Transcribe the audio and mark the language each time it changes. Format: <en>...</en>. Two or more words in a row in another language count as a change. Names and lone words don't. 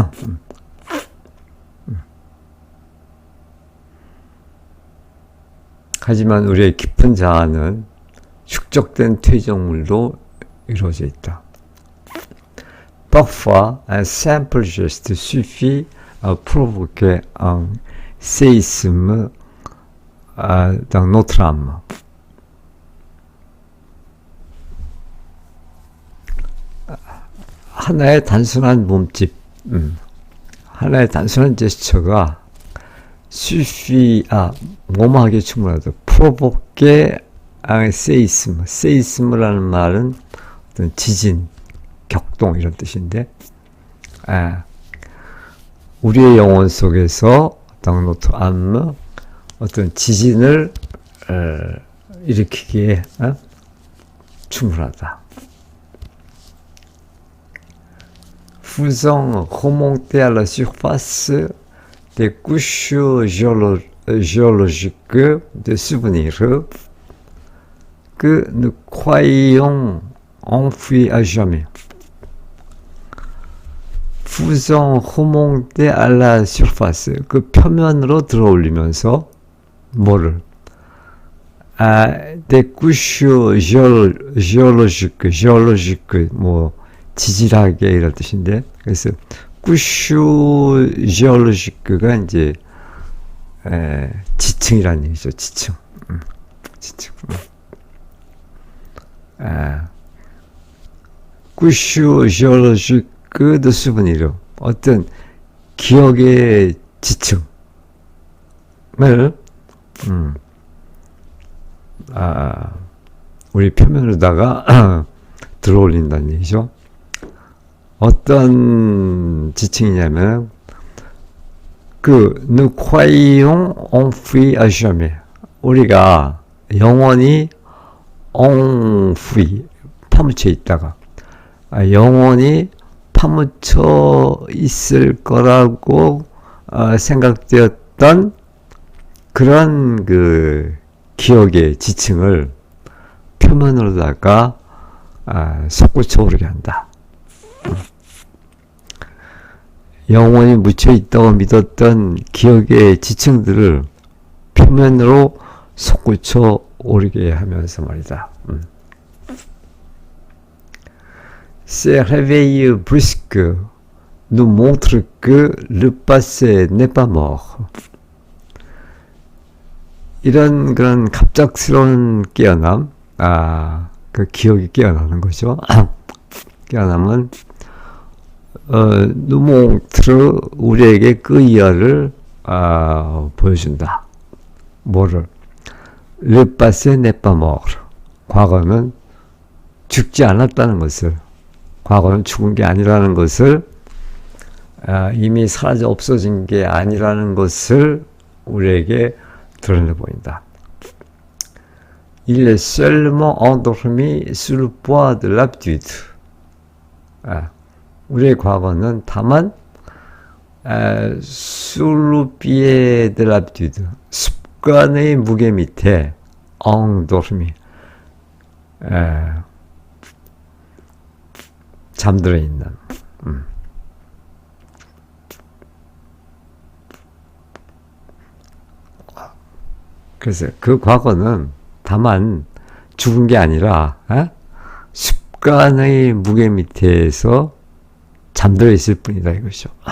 <ko>하지만 우리의 깊은 자아는 축적된 퇴적물로 이루어져 있다.</ko> <fr>Parfois, un simple geste suffit à provoquer un séisme dans notre âme.</fr> <ko>하나의 단순한 몸짓, 하나의 단순한 제스처가</ko> <fr>suffit à</fr> <ko>몸하기에 충분하다.</ko> <fr>provoquer un séisme.</fr> <ko>séisme라는 말은 어떤 지진, 격동 이런 뜻인데, 우리의 영혼 속에서</ko> <fr>dans notre âme</fr> <ko>어떤 지진을 일으키기에 충분하다.</ko> <fr>faisant remonter à la surface des couches géologiques de souvenirs que nous croyons enfouis à jamais. faisant remonter à la surface,</fr> <ko>그 표면으로 들어올리면서 뭐를?</ko> <fr>des couches géologiques,</fr> <ko>뭐 지질하게 이런 뜻인데, 그래서</ko> <fr>couche géologique</fr> <ko>가 이제 지층이라는 얘기죠. 지층. 지층.</ko> <fr>couche géologique de souvenir,</fr> <ko>어떤 기억의 지층을 우리 표면으로다가 들어올린다는 얘기죠. 어떤 지층이냐면</ko> <fr>nous croyons enfouis à jamais,</fr> <ko>우리가 영원히 enfoui, 파묻혀 있다가 영원히 파묻혀 있을 거라고 생각되었던 그런 그 기억의 지층을 표면으로다가 솟구쳐 오르게 한다. 영원히 묻혀 있다고 믿었던 기억의 지층들을 표면으로 솟구쳐 오르게 하면서 말이다.</ko> <fr>Ces réveils brusques nous montrent que le passé n'est pas mort.</fr> <ko>이런 그런 갑작스러운 깨어남, 그 기억이 깨어나는 거죠. 깨어남은</ko> <fr>nous montre</fr> <ko>우리에게 그 이하를 보여준다. 뭐를?</ko> <fr>Le passé n'est pas mort.</fr> <ko>과거는 죽지 않았다는 것을, 과거는 죽은 게 아니라는 것을, 이미 사라져 없어진 게 아니라는 것을 우리에게 드러내 보인다.</ko> <fr>Il est seulement endormi sous le poids de l'habitude.</fr> <ko>우리의 과거는 다만</ko> <fr>sous le pied de l'habitude,</fr> <ko>습관의 무게 밑에 endormi, 잠들어 있는. 그래서 그 과거는 다만 죽은 게 아니라 습관의 무게 밑에서 잠들어 있을 뿐이다 이것이죠.</ko>